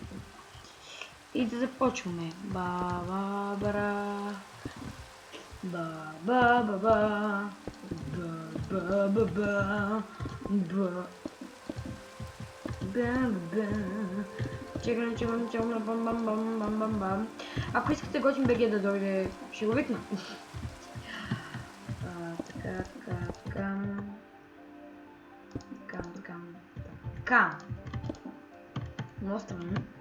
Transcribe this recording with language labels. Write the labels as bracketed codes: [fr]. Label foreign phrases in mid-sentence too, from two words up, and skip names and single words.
[bg] И да започваме. Ба-ба-бара. Ба-ба-ба-ба. Ба-ба-ба-ба. Ба-ба-ба. Чекам, бам-бам-бам-бам-бам. Ако искате готин БГ да дойде, ще го викна. Така. Много странно.